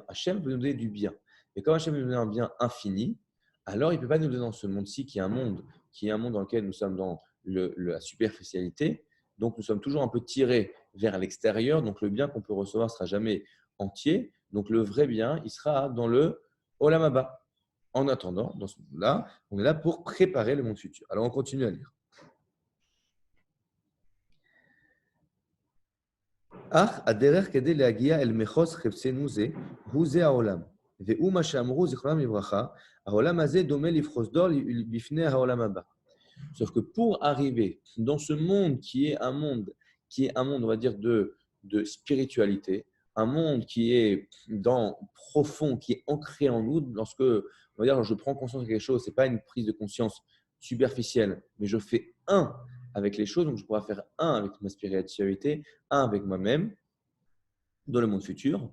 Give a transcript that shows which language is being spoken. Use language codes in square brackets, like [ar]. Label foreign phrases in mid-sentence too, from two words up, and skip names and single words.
[fr] Hachem veut nous donner du bien. Et quand Hachem veut nous donner un bien infini, alors il ne peut pas nous donner dans ce monde-ci qui est un monde dans lequel nous sommes dans la superficialité. Donc nous sommes toujours un peu tirés vers l'extérieur. Donc le bien qu'on peut recevoir ne sera jamais entier. Donc le vrai bien, il sera dans le [he] עולם הבא. [fr] En attendant, dans ce monde-là, on est là pour préparer le monde futur. Alors on continue à lire. [he] אך הדרך כדי להגיע אל מחוז חפצנו זה, הוא זה העולם. והוא מה שאמרו זיכרונם לברכה, העולם הזה דומה לפחוז דור בפני העולם הבא. [fr] Sauf que pour arriver dans ce monde on va dire, de spiritualité, un monde qui est profond, qui est ancré en nous, lorsque, on va dire, je prends conscience de quelque chose, ce n'est pas une prise de conscience superficielle, mais je fais un avec les choses, donc je pourrais faire un avec ma spiritualité, un avec moi-même, dans le monde futur.